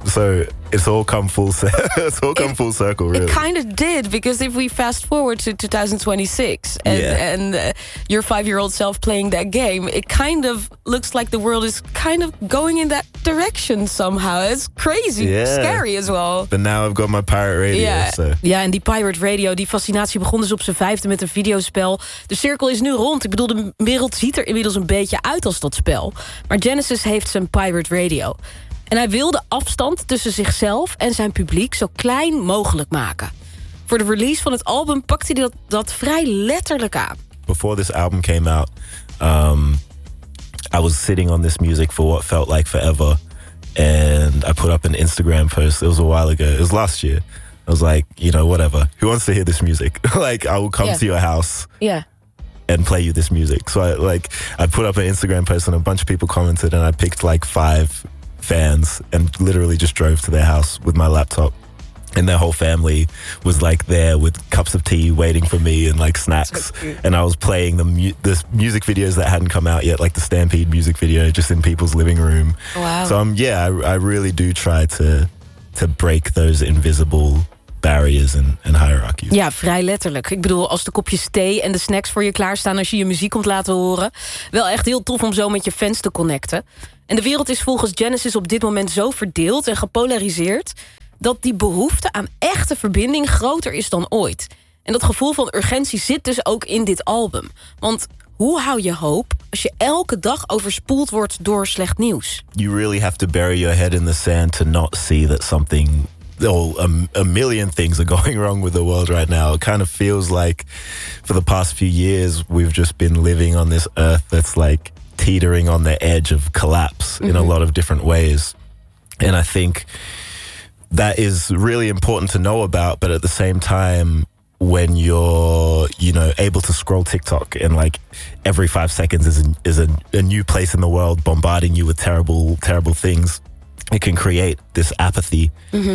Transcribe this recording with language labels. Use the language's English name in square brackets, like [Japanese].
[English] So it's all come full full circle, really. It kind of did, because if we fast forward to 2026 and your 5-year-old self playing that game, it kind of looks like the world is kind of going in that direction somehow. It's crazy, scary as well. But now I've got my pirate radio. Yeah. So. Yeah, and the pirate radio, [Dutch] die fascinatie begon dus op zijn 5e met een videospel. De cirkel is nu rond. Ik bedoel, de wereld ziet er inmiddels een beetje uit als dat spel. Maar Genesis heeft zijn pirate radio. En hij wil de afstand tussen zichzelf en zijn publiek zo klein mogelijk maken. Voor de release van het album pakte hij dat vrij letterlijk aan. [English] Before this album came out, I was sitting on this music for what felt like forever. And I put up an Instagram post, it was a while ago, it was last year. I was like, you know, whatever, who wants to hear this music? Like, I will come to your house. Yeah. And play you this music. So I put up an Instagram post and a bunch of people commented and I picked like 5 fans and literally just drove to their house with my laptop. And their whole family was like there with cups of tea waiting for me and like snacks. And I was playing the music videos that hadn't come out yet, like the Stampede music video, just in people's living room. Wow. So I really do try to break those invisible barriers and hierarchies. [Dutch] Ja, vrij letterlijk. Ik bedoel, als de kopjes thee en de snacks voor je klaarstaan als je muziek komt laten horen. Wel echt heel tof om zo met je fans te connecten. En de wereld is volgens Genesis op dit moment zo verdeeld en gepolariseerd dat die behoefte aan echte verbinding groter is dan ooit. En dat gevoel van urgentie zit dus ook in dit album. Want hoe hou je hoop als je elke dag overspoeld wordt door slecht nieuws? [English] You really have to bury your head in the sand to not see that something... A million things are going wrong with the world right now. It kind of feels like for the past few years we've just been living on this earth that's like teetering on the edge of collapse mm-hmm. in a lot of different ways. And I think that is really important to know about, but at the same time, when you're, you know, able to scroll TikTok and like every 5 seconds is a new place in the world bombarding you with terrible, terrible things, it can create this apathy mm-hmm.